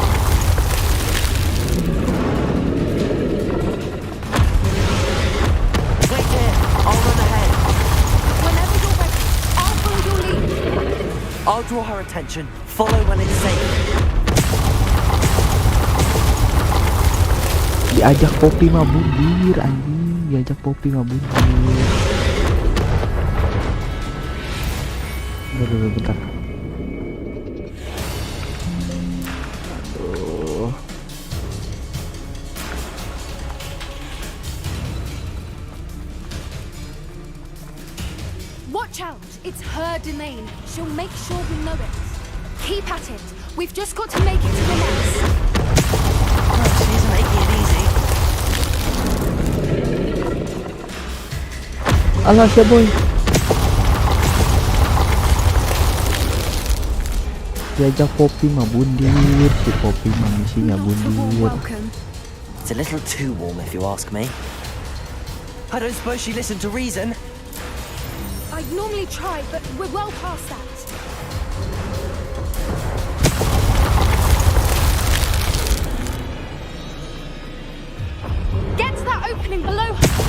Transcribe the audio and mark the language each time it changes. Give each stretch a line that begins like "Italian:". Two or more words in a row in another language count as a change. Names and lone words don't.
English: Wait here. I'll run ahead. Whenever you're ready, I'll follow your lead. I'll draw her attention. Follow when it's safe.
Sundanese: Diajak Poppy mah bundir anjing, diajak Poppy mah bundir. Bentar. Aduh.
English: Watch out! It's her domain. She'll make sure we know it. Keep at it. We've just got to make it to the nest. She's making it easy.
Sundanese: Alah siya boy. Diajak Poppy mah bundir, si Poppy mah misinya bundir.
English: It's a little too warm if you ask me. I don't suppose she listened to reason. I'd normally try, but we're well past that. Get to that opening below her.